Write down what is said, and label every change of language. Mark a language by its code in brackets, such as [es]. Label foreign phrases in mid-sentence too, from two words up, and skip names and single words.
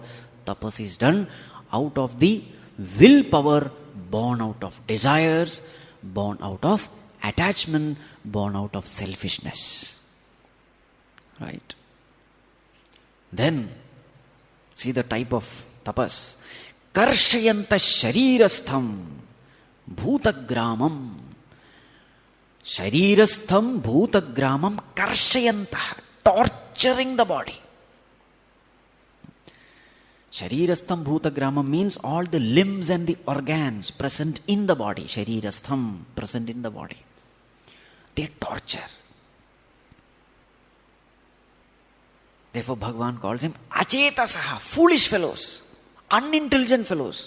[en] Tapas is done out of the willpower, born out of desires, born out of attachment, born out of selfishness. Right? Then, see the type of tapas. [sa] कर्शयन्तः शरीरस्थं भूतग्रामम्. शरीरस्थं भूतग्रामं कर्शयन्तः. [en] Torturing the body. [sa] शरीरस्थं भूतग्रामम् [en] means all the limbs and the organs present in the body. Sharirastham, present in the body. They torture. Therefore Bhagavan calls him achetasaha, foolish fellows, unintelligent fellows.